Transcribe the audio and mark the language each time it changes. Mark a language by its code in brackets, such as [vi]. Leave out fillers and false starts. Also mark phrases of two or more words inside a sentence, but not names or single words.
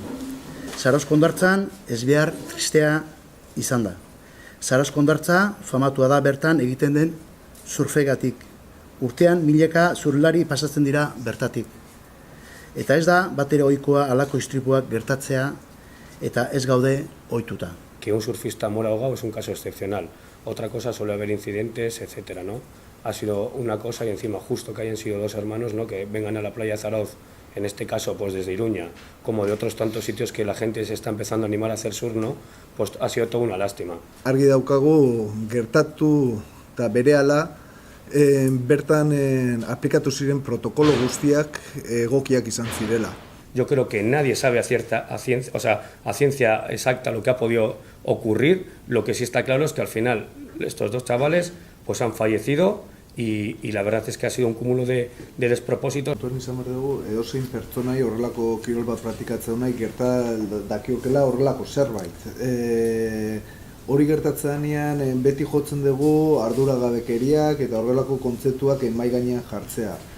[eu] Zarauzko hondartzan ezbehar tristea izan da. Zarauzko hondartza famatua da bertan egiten den surfegatik. Urtean milaka surflari pasatzen dira bertatik. Eta ez da batere ohikoa halako istripuak gertatzea eta ez gaude ohituta. [es] Que un surfista muera ahogado es un caso excepcional. Otra cosa suele haber incidentes, etcétera, ¿no? Ha sido una cosa y encima justo que hayan sido dos hermanos, ¿no? Que vengan a la playa de Zarauz, en este caso pues desde Iruña, como de otros tantos sitios que la gente se está empezando a animar a hacer surf, ¿no? Pues ha sido toda una lástima. [eu] Argi daukagu gertatu eta berehala bertan aplikatu ziren protokolo guztiak egokiak izan zirela. [es] Yo creo que nadie sabe a ciencia exacta lo que ha podido ocurrir. Lo que sí está claro es que al final estos dos chavales pues han fallecido y la verdad es que ha sido un cúmulo de despropósitos. [eu] Kontuan izan behar dugu, edozein pertsonai horrelako kirol bat praktikatzen nahi gerta dakiokela horrelako zerbait. Hori gertatzeanean beti jotzen dugu arduragabekeriak eta horrelako kontzeptuak mahai gainean jartzea.